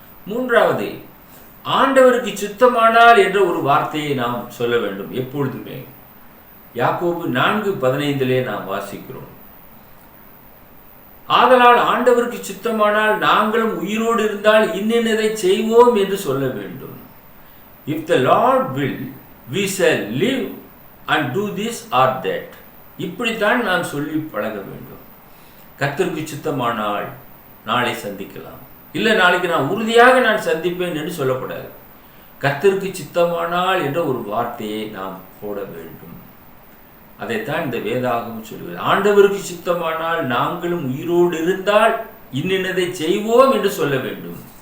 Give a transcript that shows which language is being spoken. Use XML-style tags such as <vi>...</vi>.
<ta>3வது, ஆண்டவருக்கு சித்தமானால் என்ற ஒரு வார்த்தையை நாம் சொல்ல வேண்டும் எப்பொழுதுமே. யாக்கோபு 4:15 நாம் வாசிக்கிறோம், ஆதலால் ஆண்டவருக்கு சித்தமானால் நாங்களும் உயிரோடு இருந்தால் இன்னதை செய்வோம் என்று சொல்ல வேண்டும்.</ta> <en>If the Lord will, we shall live and do this or that.</en> <ta>இப்படித்தான் நாம் சொல்லி பழக வேண்டும். கர்த்தருக்கு சித்தமானால் நாளை சந்திக்கலாம், இல்லை நாளைக்கு நான் உறுதியாக நான் சந்திப்பேன் என்று சொல்லக்கூடாது. கர்த்தருக்கு சித்தமானால் என்ற ஒரு வார்த்தையை நாம் போட வேண்டும். அதைத்தான் இந்த வேதாகமம் சொல்கிறது. ஆண்டவருக்கு சித்தமானால் நாங்களும் உயிரோடு இருந்தால் இன்னதை செய்வோம் என்று சொல்ல வேண்டும்.</ta>